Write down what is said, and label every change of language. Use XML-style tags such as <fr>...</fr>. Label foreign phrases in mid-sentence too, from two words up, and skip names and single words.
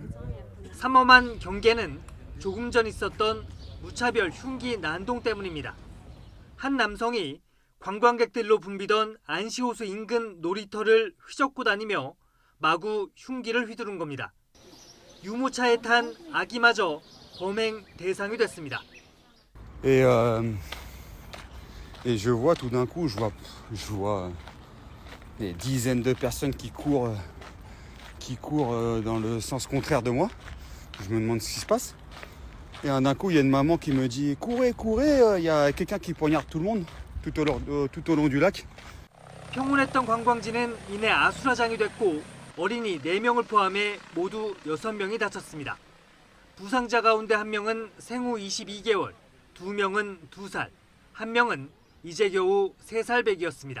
<ko>삼엄한 경계는 조금 전 있었던 무차별 흉기 난동 때문입니다. 한 남성이 관광객들로 붐비던 안시호수 인근 놀이터를 휘젓고 다니며 마구 흉기를 휘두른 겁니다. 유모차에 탄 아기마저 범행 대상이 됐습니다.</ko> <fr>Et je vois tout d'un coup, je vois des dizaines de personnes qui courent dans le sens contraire de moi. Je me demande ce qui se passe. Et d'un coup, il y a une maman qui me dit « Courez, courez, il y a quelqu'un qui poignarde tout le monde tout au long du lac. »</fr> <ko>평온했던 관광지는 이내 아수라장이 됐고 어린이 4명을 포함해 모두 6명이 다쳤습니다. 부상자 가운데 1명은 생후 22개월, 2명은 2살, 1명은 이제 겨우 3살 배기였습니다.</ko>